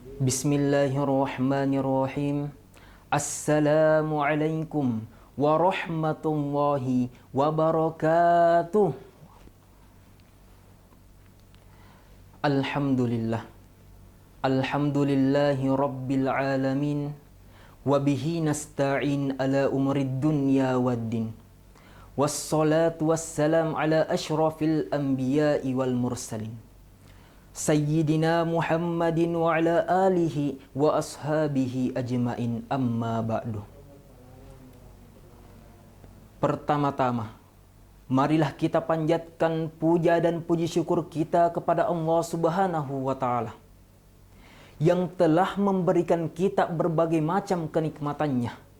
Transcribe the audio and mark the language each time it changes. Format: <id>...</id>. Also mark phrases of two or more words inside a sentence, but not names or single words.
<ar>بسم الله الرحمن الرحيم. السلام عليكم ورحمة الله وبركاته. Alhamdulillah. الحمد لله رب العالمين. وبه نستعين على أمور الدنيا والدين. والصلاة والسلام على أشرف الأنبياء والمرسلين. سيدنا محمد وعلى آله وأصحابه أجمعين، أما بعد.</ar> <id>Pertama-tama, marilah kita panjatkan puja dan puji syukur kita kepada Allah</id> <ar>سبحانه وتعالى</ar> <id>yang telah memberikan kita berbagai macam kenikmatannya.</id>